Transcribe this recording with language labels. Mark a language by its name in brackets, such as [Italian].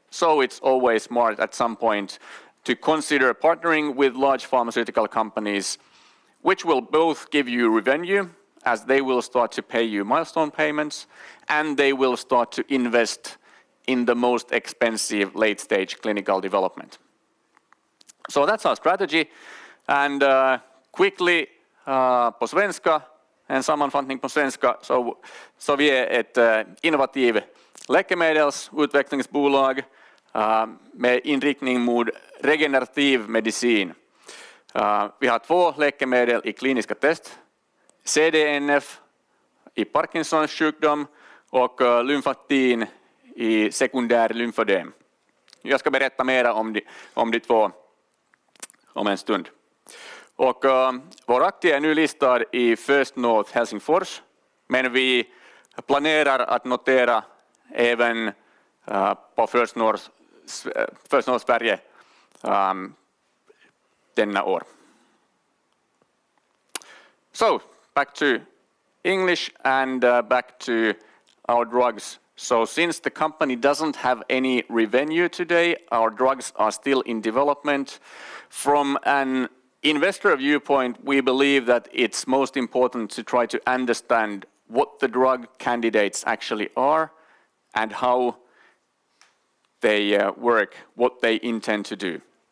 [English] So it's always smart at some point to consider partnering with large pharmaceutical companies, which will both give you revenue, as they will start to pay you milestone payments, and they will start to invest in the most expensive late-stage clinical development. So that's our strategy. And quickly, [Swedish] på svenska, en sammanfattning på svenska, så vi är ett innovativ läkemedelsutvecklingsbolag med inriktning mot regenerativ medicin. Vi har 2 läkemedel i kliniska test, CDNF i Parkinsons sjukdom och lymfatin i sekundär lymfödem. Jag ska berätta mer om de 2 om en stund. Och vår aktie är nu listad i First North Helsingfors, men vi planerar att notera även på First North Sverige denna år. [English] So, back to English and back to our drugs. So since the company doesn't have any revenue today, our drugs are still in development. From an investor viewpoint, we believe that it's most important to try to understand what the drug candidates actually are and how they work, what they intend to do.